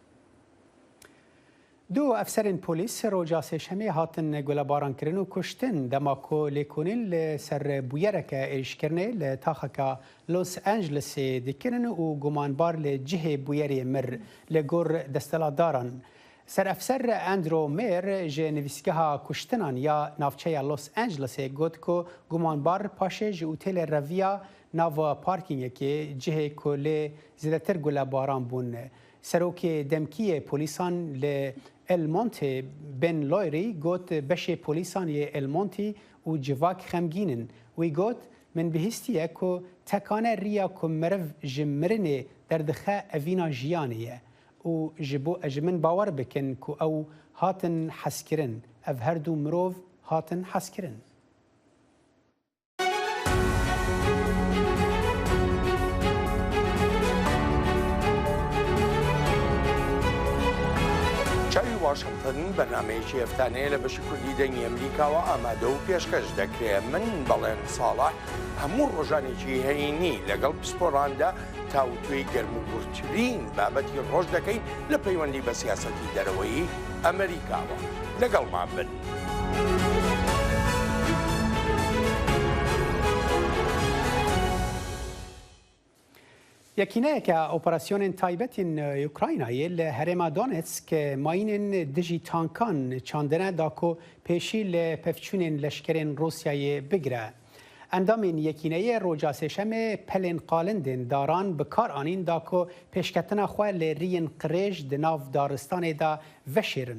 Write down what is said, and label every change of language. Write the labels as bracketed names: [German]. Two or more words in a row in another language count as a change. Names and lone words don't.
[Kurdish] دو ئەفسەرین پۆلیس ڕۆژە سێشەمێ هاتن گولەبارانکردن و کوشتن دەماکۆ لێکۆنین لەسەر بویەرەکە ئێریشکردنێ لە تاخەکە لۆس ئەنجلسێ دەکردن و گومانبار لە جهێ بویەرێ مر لە گۆڕ دەستەلاتداران. سەرئەفسەر ئەندرۆ مێر ji nivîsgeha kuştinan ya navçeya Los Angelesê got ku gumanbar paşê ji otelê reviya nava parkîngekê cihê ku lê zêdetir gulebaran bûn. Serokê demkiyê polîsan li El Monte Ben Lowry got beşê polîsan yê El Monte û civak xemgînin. Wî got min bihîstiye ku tekane riya ku meriv ji mirinê derdixe evîna jiyanê ye. و ji bo min bawer bikin ku ew hatin hezkirin. Ev her du mirov hatin hezkirin. [Central Kurdish] چاوی واشنگتن بەرنامەیەکی هەفتانەیە لە بەشی کوردی دەنگی ئەمریکاوە ئامادە و پێشکەش دەکرێت. من بەڵێن ساڵح هەموو ڕۆژانێکی هەینی لەگەڵ پسپۆراندا تاوتوێی گەرموگورترین بابەتی ڕۆژ دەکەین لە پەیوەندی بە سیاسەتی دەرەوەی ئەمریکاوە. لەگەڵمان بن. [Kurdish] یەکینەیەکە ئۆپەراسیۆنên تایبەتین یوکراینایê li herêma Donetsk mayînên dijî tankan çandine da ku pêşî li pevçûnên leşkerên Rusyayê bigire. Endamên yekîneyê roja sêşemê pelên qalindên daran bi kar anîn da ku pêşketina xwe lê riyên qirêj di nav daristanê da veşêrin.